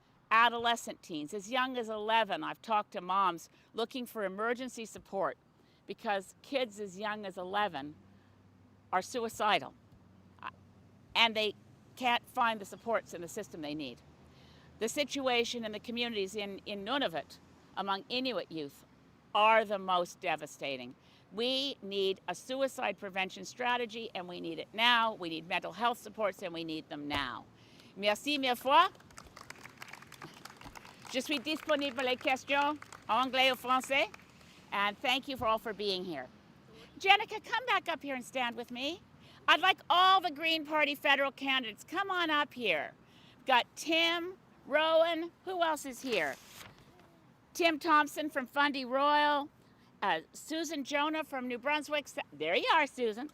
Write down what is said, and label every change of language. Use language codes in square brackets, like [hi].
[en] Adolescent teens, as young as 11, I've talked to moms looking for emergency support because kids as young as 11 are suicidal and they can't find the supports in the system they need. The situation in the communities in Nunavut among Inuit youth are the most devastating. We need a suicide prevention strategy and we need it now. We need mental health supports and we need them now. [fr] Merci mille fois. Je suis disponible pour les questions en anglais ou français. [en] And thank you all for being here. Jenica, come back up here and stand with me. I'd like all the Green Party federal candidates, come on up here. Got Tim, Rowan, who else is here? Tim Thompson from Fundy Royal, Susan Jonah from New Brunswick. There you are, Susan.